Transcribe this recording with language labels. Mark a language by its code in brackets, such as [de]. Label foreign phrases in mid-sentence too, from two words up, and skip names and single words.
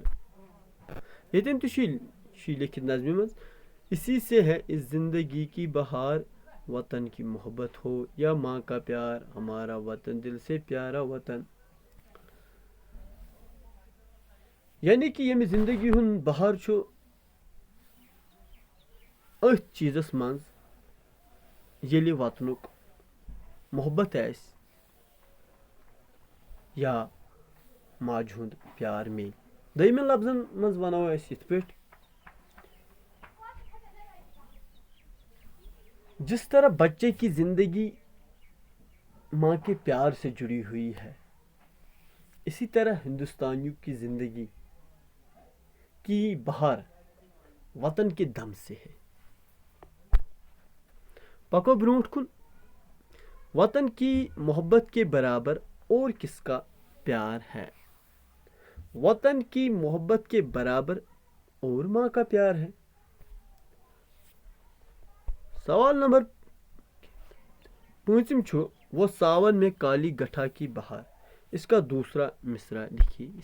[ks] यतन लिखित नज़्म मज, [hi] इसी से है इस जिंदगी की बहार, वतन की मोहब्बत हो या माँ का प्यार, हमारा वतन दिल से प्यारा वतन। [ks] यानी कि यम जिंदगी हुन बहार अथ चीज़स मज येली वतनुक मोहब्बत आस या माज हुंद प्यार मिल। दयमिन लफ्जन मज वनो अस यथ पे, [hi] जिस तरह बच्चे की जिंदगी माँ के प्यार से जुड़ी हुई है, इसी तरह हिंदुस्तानियों की जिंदगी की बहार वतन के दम से है। [ks] पको ब्रोट कुन, [hi] वतन की मोहब्बत के बराबर और किसका प्यार है? वतन की मोहब्बत के बराबर और माँ का प्यार है। सवाल नंबर 5, वो सावन में काली गठा की बहार, इसका दूसरा मिसरा लिखिए।